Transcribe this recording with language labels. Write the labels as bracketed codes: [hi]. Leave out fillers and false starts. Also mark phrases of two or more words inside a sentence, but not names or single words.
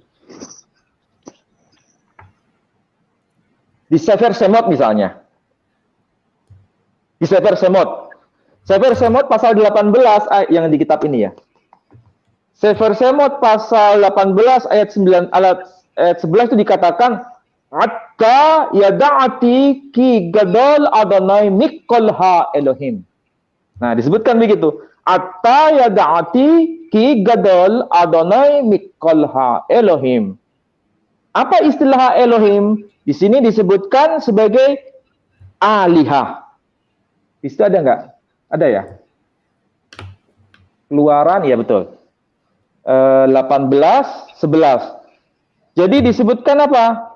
[id] Di Sefer Shemot misalnya. Di Sefer Shemot. Sefer Shemot pasal 18 yang di kitab ini ya. Sefer Shemot pasal 18 ayat 11 itu dikatakan [he] עתה ידעתי כי גדול יהוה מכל האלהים. [id] Nah, disebutkan begitu. [he] עתה ידעתי כי גדול יהוה מכל האלהים. [id] Apa istilah Elohim? Di sini disebutkan sebagai alihah. Di situ ada nggak? Ada ya? Keluaran, ya betul. 18:11. Jadi disebutkan apa?